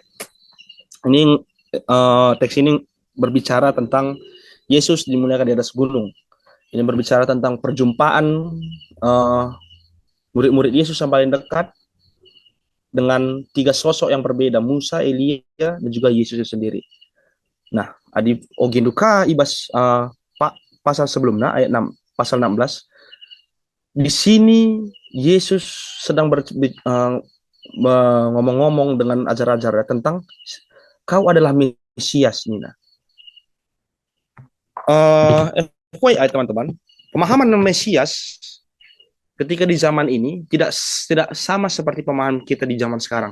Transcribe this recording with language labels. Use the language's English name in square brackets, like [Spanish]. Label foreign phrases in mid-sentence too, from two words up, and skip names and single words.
[Indonesian] Ini teks ini berbicara tentang Yesus dimuliakan di atas gunung. Ini berbicara tentang perjumpaan murid-murid Yesus yang paling dekat dengan 3 sosok yang berbeda, Musa, Elia, dan juga Yesus sendiri. Nah, [Batak Karo] adi oginduka ibas Pak pasal sebelumnya ayat 6 pasal 16. [Indonesian] Di sini Yesus sedang ngomong-ngomong dengan ajar-ajarnya tentang kau adalah Mesias, Nina. FYI teman-teman, pemahaman Mesias ketika di zaman ini tidak tidak sama seperti pemahaman kita di zaman sekarang.